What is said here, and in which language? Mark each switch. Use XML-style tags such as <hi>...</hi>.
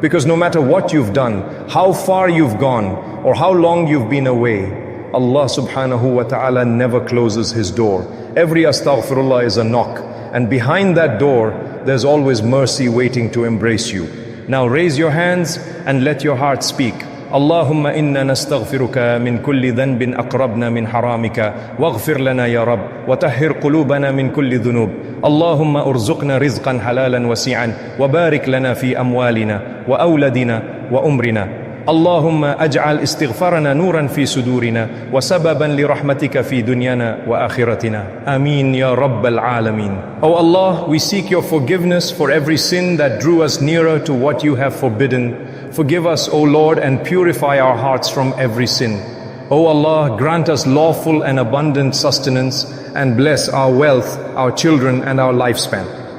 <en>Because no matter what you've done, how far you've gone, or how long you've been away, Allah subhanahu wa ta'ala never closes His door. Every astaghfirullah is a knock, and behind that door, there's always mercy waiting to embrace you. Now raise your hands and let your heart speak.</en> <ar>اللهم إنا نستغفرك من كل ذنب أقربنا من حرامك واغفر لنا يا رب وطهر قلوبنا من كل ذنوب اللهم ارزقنا رزقا حلالا وسيعا وبارك لنا في أموالنا وأولادنا وأمرنا اللهم اجعل استغفارنا نورا في صدورنا وسببا لرحمتك في دنيانا وآخرتنا. Ameen ya Rabbal Alameen.</ar> <en>O Allah, we seek your forgiveness for every sin that drew us nearer to what you have forbidden. Forgive us, O Lord, and purify our hearts from every sin. O Allah, grant us lawful and abundant sustenance and bless our wealth, our children and our lifespan.</en>